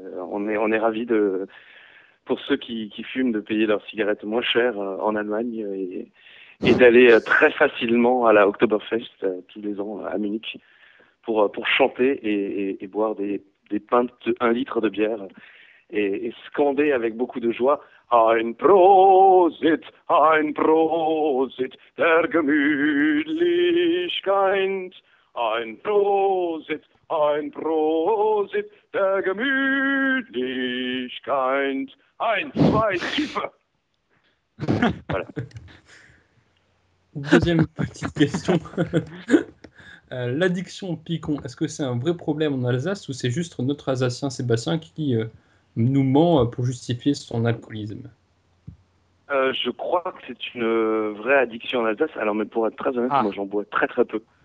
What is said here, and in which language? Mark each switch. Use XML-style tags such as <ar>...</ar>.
<fr>On est ravis de, pour ceux qui fument, de payer leurs cigarettes moins chères en Allemagne et d'aller très facilement à la Oktoberfest tous les ans à Munich. Pour chanter et boire des pintes de 1 litre de bière et scander avec beaucoup de joie</fr> <de>Ein Prosit, ein Prosit, der Gemütlichkeit. Ein Prosit, ein Prosit, der Gemütlichkeit. Ein, zwei, Schiffe. Voilà.</de> <fr>Deuxième petite question. L'addiction au picon, est-ce que c'est un vrai problème en Alsace ou c'est juste notre Alsacien Sébastien qui nous ment pour justifier son alcoolisme? Je crois que c'est une vraie addiction en Alsace. Alors, mais pour être très honnête, moi, j'en bois très très peu.</fr>